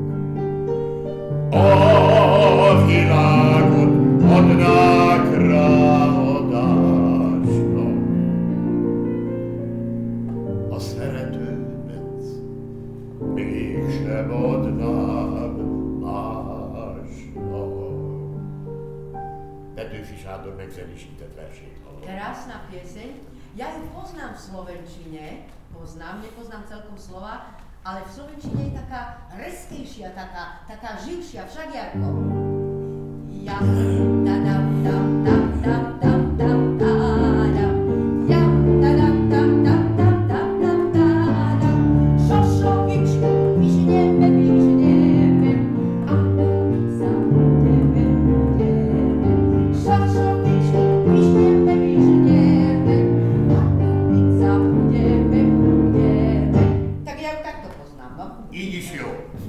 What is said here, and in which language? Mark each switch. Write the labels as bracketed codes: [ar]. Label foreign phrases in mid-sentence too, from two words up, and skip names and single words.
[hu] A világot adnák ráadásnak, a szeretőmet mégsem adnám másnak. Petőfi Sándor megzenésített versét hallom. [sk] Krásna pieseň. Ja ju poznám v slovenčine, nepoznám celkom slova, ale v slovenčine je taká reskejšia, taká živšia, však Jarko. Ja, da-dam, dam, dam, dam, dam, dam, da-dam. Ja, da-dam, dam, dam, dam, dam, dam, da-dam. Šošovičku, vyžneme, a ulica budeme. Šošovičku, vyžneme, a ulica budeme. Tak ja ju takto poznám, no? [hu] Így is jó.